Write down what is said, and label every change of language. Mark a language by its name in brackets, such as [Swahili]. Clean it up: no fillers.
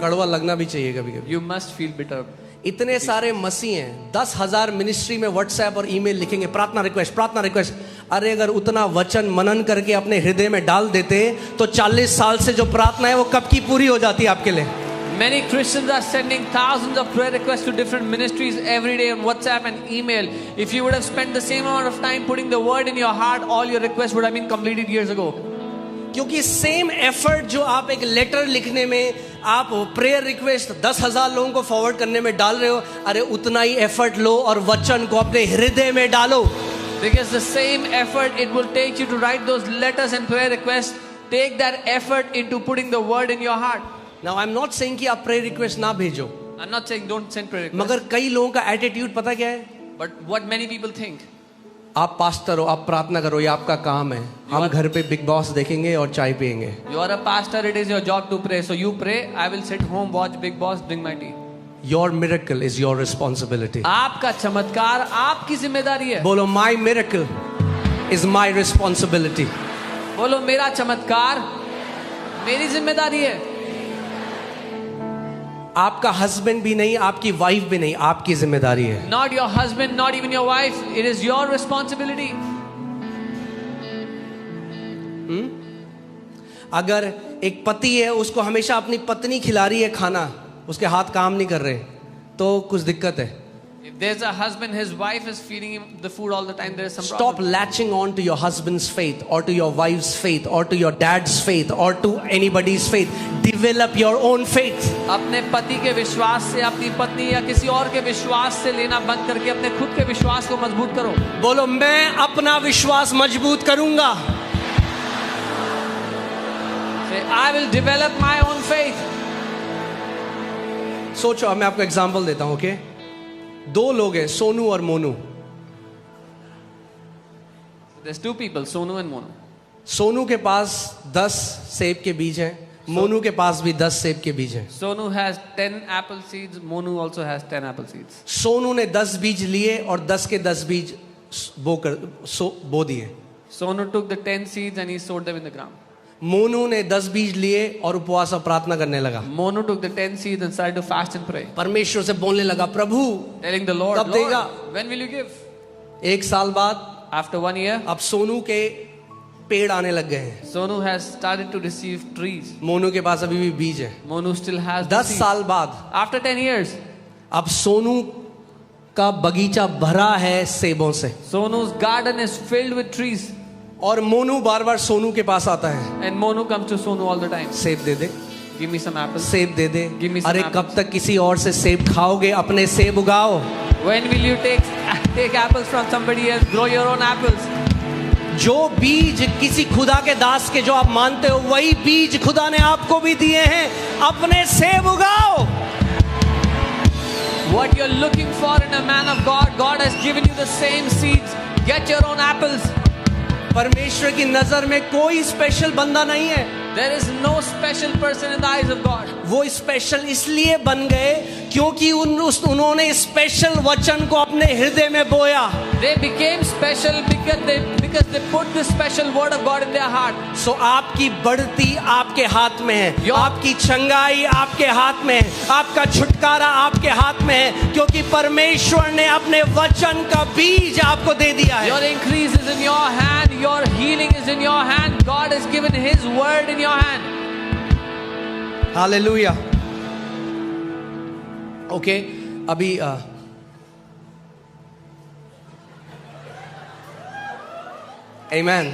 [Hindi] कड़वा लगना भी चाहिए कभी कभी। [English] You must feel bitter. [Hindi] इतने सारे मसीह हैं, 10,000 मिनिस्ट्री में व्हाट्सएप और ईमेल लिखेंगे, प्रार्थना रिक्वेस्ट, प्रार्थना रिक्वेस्ट। अरे अगर उतना वचन मनन करके अपने हृदय में डाल देते तो 40 साल से जो प्रार्थना है वो कब की पूरी हो जाती है आपके लिए। [English] Many Christians are sending thousands of prayer requests to different ministries every day on WhatsApp and email. If you would have spent the same amount of time putting the word in your heart, all your requests would have been completed years ago. [Hindi] क्योंकि same effort जो आप एक letter लिखने में, आप prayer request 10,000 लोगों को forward करने में डाल रहे हो, अरे उतना ही एफर्ट लो और वचन को अपने हृदय में डालो। [English] Because the same effort it will take you to write those letters and prayer requests, take that effort into putting the word in your heart. Now I'm not saying कि आप prayer request ना भेजो, I'm not saying don't send prayer requests. [Hindi] मगर कई लोगों का attitude पता क्या है? [English] But what many people think, [Hindi] आप पास्टर हो, आप प्रार्थना करो, ये आपका काम है, हम घर पे बिग बॉस देखेंगे और चाय पियेंगे। [English] you are a pastor, it is your job to pray. So you pray, I will sit home, watch Big Boss, drink my tea. Your miracle is your responsibility. [Hindi] आपका चमत्कार आपकी जिम्मेदारी है। बोलो [English] my miracle is my responsibility. [Hindi] बोलो मेरा चमत्कार मेरी जिम्मेदारी है। आपका हस्बैंड भी नहीं, आपकी वाइफ भी नहीं, आपकी जिम्मेदारी है। [English] Not your husband, not even your wife, it is your responsibility. [Hindi] अगर एक पति है, उसको हमेशा अपनी पत्नी खिला रही है खाना, उसके हाथ काम नहीं कर रहे, तो कुछ दिक्कत है। [English] If there's a husband, his wife is feeding him the food all the time, there is some Stop problem. latching on to your husband's faith or to your wife's faith or to your dad's faith or to anybody's faith. Develop your own faith. [Hindi] अपने पति के विश्वास से, अपनी पत्नी या किसी और के विश्वास से लेना बंद करके अपने खुद के विश्वास को मजबूत करो। बोलो मैं अपना विश्वास मजबूत करूंगा। [English] Say, I will develop my own faith. [Hindi] सोचो, मैं आपको एग्जांपल देता हूं, ओके? दो लोग हैं, सोनू और Monu. [English] There's two people, Sonu and Monu. [Hindi] Sonu के पास 10 सेब के बीज हैं, मोनू के पास भी 10 सेब के बीज हैं। [English] Sonu has 10 apple seeds, Monu also has 10 apple seeds. [Hindi] Sonu ने 10 बीज लिए और 10 के 10 बीज बो दिए। [English] Sonu took the 10 seeds and he sowed them in the ground. [Hindi] Monu ने 10 बीज लिए और उपवास और प्रार्थना करने लगा। [English] Monu took the 10 seeds and started to fast and pray, [Hindi] परमेश्वर से बोलने लगा, प्रभु [English] telling the Lord, [Hindi] कब देगा? [English] Lord, when will you give? [Hindi] 1 साल बाद [English] After 1 year, [Hindi] अब सोनू के पेड़ आने लग गए हैं। [English] Sonu has started to receive trees. [Hindi] Monu के पास अभी भी बीज है। [English] Monu still has the 10 seeds. [Hindi] साल बाद [English] After 10 years, [Hindi] अब सोनू का बगीचा भरा है सेबों से, [English] Sonu's garden is filled with trees. [Hindi] और मोनू बार बार सोनू के पास आता है, [English] And Monu comes to Sonu all the time. [Hindi] सेब दे दे, [English] Give me some apples. [Hindi] सेब दे दे। [English] Give me some [Hindi] अरे [English] apples. [Hindi] कब तक किसी और से सेब खाओगे? अपने सेब उगाओ। [English] When will you take apples from somebody else? Grow your own apples. [Hindi] जो बीज किसी खुदा के दास के जो आप मानते हो, वही बीज खुदा ने आपको भी दिए हैं, अपने सेब उगाओ। [English] What you're looking for in a man of God, God has given you the same seeds. Get your own apples. [Hindi] परमेश्वर की नजर में कोई स्पेशल बंदा नहीं है। [English] There is no special person in the eyes of God. [Hindi] वो special इसलिए बन गए क्योंकि उन्होंने स्पेशल वचन को अपने हृदय में बोया। [English] They became special because they put the special word of God in their heart. [Hindi] सो आपकी बढ़ती आपके हाथ में है, आपकी चंगाई आपके हाथ में है, आपका छुटकारा आपके हाथ में है, क्योंकि परमेश्वर ने अपने वचन का बीज आपको दे दिया है। [English] Your increase is in your hand. Your healing is in your hand. God has given His word in your hand. [Hindi] Hallelujah. Okay, अभी Amen.